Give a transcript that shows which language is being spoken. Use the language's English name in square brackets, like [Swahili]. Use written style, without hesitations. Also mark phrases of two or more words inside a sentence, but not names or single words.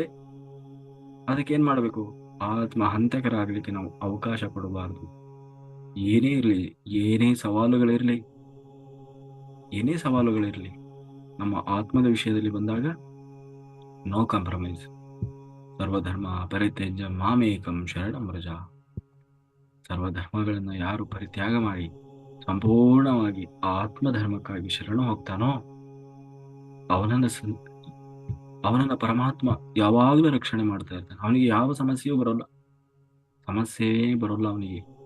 [Kannada] ಅದಕ್ಕೇನ್ ಮಾಡಬೇಕು? ಆತ್ಮ ಹಂತಕರಾಗ್ಲಿಕ್ಕೆ ನಾವು ಅವಕಾಶ ಕೊಡಬಾರದು. ಏನೇ ಇರಲಿ, ಏನೇ ಸವಾಲುಗಳಿರಲಿ, ಏನೇ ಸವಾಲುಗಳಿರಲಿ, ನಮ್ಮ ಆತ್ಮದ ವಿಷಯದಲ್ಲಿ ಬಂದಾಗ [English] no compromise. [Sanskrit] ಸರ್ವಧರ್ಮ ಪರಿತ್ಯಜ್ಯ ಮಾಮೇಕಂ ಶರಣಂ ವ್ರಜ. [Kannada] ಸರ್ವಧರ್ಮಗಳನ್ನ ಯಾರು ಪರಿತ್ಯಾಗ ಮಾಡಿ ಸಂಪೂರ್ಣವಾಗಿ ಆತ್ಮಧರ್ಮಕ್ಕಾಗಿ ಶರಣ ಹೋಗ್ತಾನೋ ಅವನನ್ನ ಪರಮಾತ್ಮ ಯಾವಾಗಲೂ ರಕ್ಷಣೆ ಮಾಡ್ತಾ ಇರ್ತಾನೆ. ಅವನಿಗೆ ಯಾವ ಸಮಸ್ಯೆಯೂ ಬರೋಲ್ಲ, ಸಮಸ್ಯೆಯೇ ಬರೋಲ್ಲ ಅವನಿಗೆ.